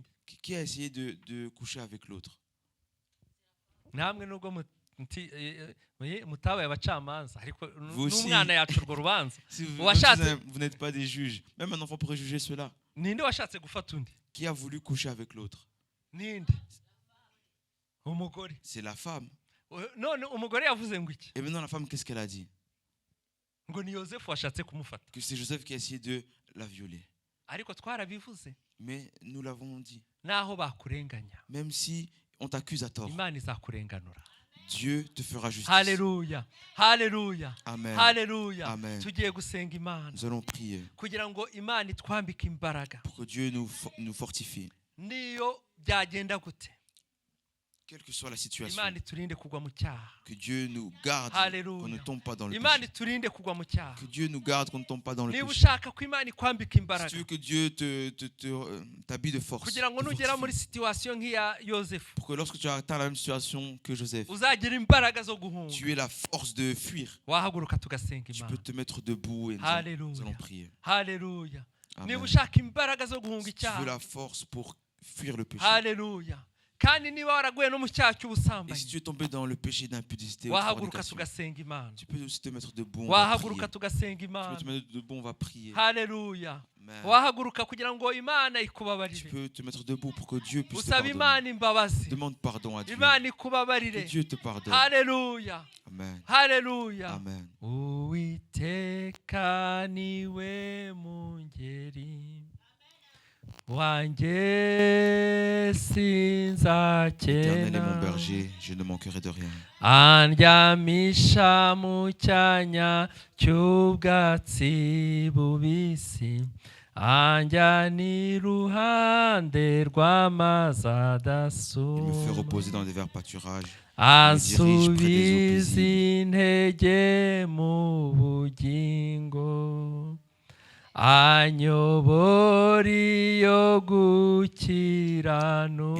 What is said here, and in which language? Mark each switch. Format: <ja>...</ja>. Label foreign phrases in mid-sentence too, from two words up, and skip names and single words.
<fr>Qui a essayé de coucher avec l'autre?</fr> <rw>Namwe nubwo mutabaye abacamanza ariko</rw> <fr>Vous aussi.</fr> <rw>n'umwana yacu urwo rubanza.</rw> <fr>Si vous</fr> <rw>Uwashatse</rw> <fr>n'êtes pas des juges. Même un enfant pourrait juger cela.</fr> <rw>ninde washatse gufata undi.</rw> <fr>Qui a voulu coucher avec l'autre?</fr> <rw>Ninde. Umugore.</rw> <fr>C'est la femme.</fr> <rw>None umugore yavuze ngo iki.</rw> <fr>Et maintenant, la femme, qu'est-ce qu'elle a dit?</fr> <rw>Ngo ni Yosefu washatse kumufata.</rw> <fr>Que c'est Joseph qui a essayé de la violer.</fr> <rw>Ariko twarabivuze.</rw> <fr>Mais nous l'avons dit.</fr> <rw>Naho bakurenganya.</rw> <fr>Même si on t'accuse à tort,</fr> <rw>Imana izakurenganura.</rw> <fr>Dieu te fera justice.</fr> <rw>Haleluya. Haleluya. Amen. Haleluya. Amen. Tugiye gusenga Imana</rw> <fr>Nous allons prier</fr> <rw>kugira ngo Imana itwambike imbaraga.</rw> <fr>pour que Dieu nous fortifie.</fr> <rw>Niyo byagenda gute.</rw> <fr>Quelle que soit la situation,</fr> <rw>Imana iturinde kugwa mu cyaha.</rw> <fr>que Dieu nous garde,</fr> <rw>Hallelujah.</rw> <fr>qu'on ne tombe pas dans le</fr> <rw>Imana</rw> <fr>péché.</fr> <rw>iturinde kugwa mu cyaha.</rw> <fr>Que Dieu nous garde, qu'on ne tombe pas dans le</fr> <rw>Niba</rw> <fr>péché.</fr> <rw>ushaka ko Imana ikwambika</rw> <fr>Si</fr> <rw>imbaraga</rw> <fr>tu veux que Dieu t'habille de force,</fr> <rw>kugira ngo</rw> <fr>te</fr> <rw>nugera</rw> <fr>fortifie,</fr> <rw>muri situation nk'iya Yosefu</rw> <fr>pour que lorsque tu atteins la même situation que Joseph,</fr> <rw>uzagira imbaraga zo guhunga.</rw> <fr>tu aies la force de fuir.</fr> <rw>Wahaguruka tugasenga</rw> <fr>Tu</fr> <rw>Imana.</rw> <fr>peux te mettre debout et nous</fr> <rw>Hallelujah.</rw> <fr>allons prier.</fr> <rw>Haleluya. Niba Amen. ushaka imbaraga zo guhunga</rw> <fr>Si tu veux</fr> <rw>icyaha.</rw> <fr>la force pour fuir le péché.</fr> <rw>Haleluya. Kandi niba waraguye no mu cyaha</rw> <fr>Et si</fr> <rw>cy'ubusambanyi</rw> <fr>tu es tombé dans le péché d'impudicité ou de</fr> <rw>wahaguruka</rw> <fr>fornication,</fr> <rw>tugasenga Imana.</rw> <fr>tu peux aussi te mettre debout. On va prier.</fr> <rw>Wahaguruka tugasenga</rw> <fr>Tu peux</fr> <rw>Imana.</rw> <fr>te mettre debout, on va prier.</fr> <rw>Haleluya. Amen. Wahaguruka kugira ngo Imana</rw> <fr>Tu</fr> <rw>ikubabarire.</rw> <fr>peux te mettre debout pour que Dieu puisse te</fr> <rw>Usaba</rw> <fr>pardonner.</fr> <rw>Imana imbabazi.</rw> <fr>Demande pardon à Dieu.</fr> <rw>Imana</rw> <fr>Que</fr> <rw>ikubabarire.</rw> <fr>Dieu te pardonne.</fr> <rw>Haleluya. Amen. Haleluya. Amen. Uwiteka niwe mungeri wanjye</rw> <fr>Éternel est mon</fr> <rw>sinzakena</rw> <fr>berger, je ne manquerai de rien.</fr> <rw>andyamisha mu cyanya cy'ubwatsi bubisi anjyana iruhande rw'amazi</rw> <fr>Il me fait</fr> <rw>adasuma</rw> <fr>reposer dans des verts pâturages.</fr> <rw>ansubiza intege mu bugingo anyobora iyo gukiranuka</rw>